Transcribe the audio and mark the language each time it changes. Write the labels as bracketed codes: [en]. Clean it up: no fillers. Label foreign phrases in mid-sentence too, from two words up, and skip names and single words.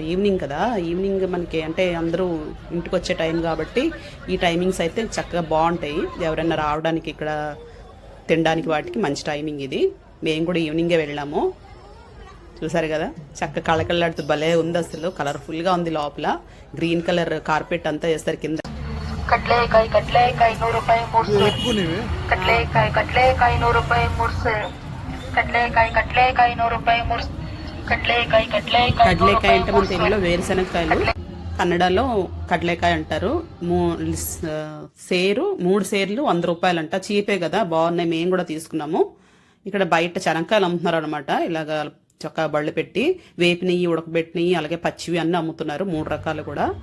[te] ఈవినింగ్ కదా, ఈవినింగ్ మనకి అంటే అందరూ ఇంటికి వచ్చే టైం కాబట్టి ఈ టైమింగ్స్ అయితే చక్కగా బాగుంటాయి. ఎవరైనా రావడానికి ఇక్కడ తినడానికి వాటికి మంచి టైమింగ్ ఇది. మేము కూడా ఈవినింగే వెళ్ళాము. చూసారు కదా, చక్క కళకళలాడుతూ భలే ఉంది అసలు. కలర్ఫుల్గా ఉంది. లోపల [en] green colour carpet [te] అంతా వేస్తారు. కింద [kn] ಕಡ್ಲೆಕಾಯಿ 100 ರೂಪಾಯಿ 3 ಕಡ್ಲೆಕಾಯಿ 100 ರೂಪಾಯಿ 3 [te] కడ్లేకాయ 100 రూపాయి 3 కడ్లేకాయ అంటే మన తెలుగులో వేరుశనగకాయలు, కన్నడలో కడ్లేకాయ అంటారు. 3 సేర్లు 100 రూపాయలు అంట. చీపే కదా, బాగున్నాయి. మేము కూడా తీసుకున్నాము. ఇక్కడ బయట శనక్కాయలు అమ్ముతున్నారు అనమాట. ఇలాగ చక్కగా బళ్ళు పెట్టి వేపినవి, ఉడకబెట్టినవి, అలాగే పచ్చివి అన్నీ అమ్ముతున్నారు, 3 రకాలు కూడా.